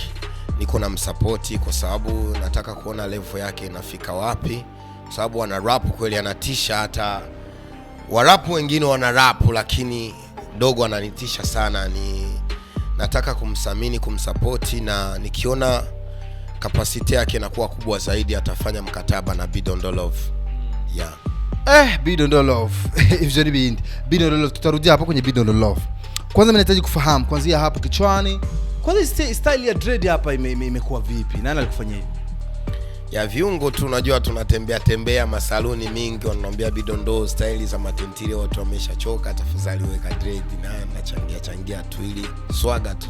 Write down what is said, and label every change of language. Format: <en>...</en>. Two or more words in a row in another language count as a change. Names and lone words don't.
<sw>Niko na msupport kwa sababu nataka kuona level yake inafika wapi, kwa sababu ana rap kweli, anatisha. Hata warapu wengine wana rap lakini dogo ananitisha sana. Nataka kumsamini, kumsupport, na nikiona capacity yake inakuwa kubwa zaidi atafanya mkataba na Bidondo Love. Bidondo Love. Ivjoni bindi. Bidondo Love, tutarudia hapo kwenye Bidondo Love. Kwanza mimi nahitaji kufahamu kuanzia hapo kichwani. Kwanza style ya dread hapa imekuwa vipi? Nani alikufanyia hivi? Viungo tu unajua tunatembea masaluni mingi wananiambia Bidondo style za matentire watu wameshachoka, tafadhali weka dread na changia tu ili swaga tu.</sw>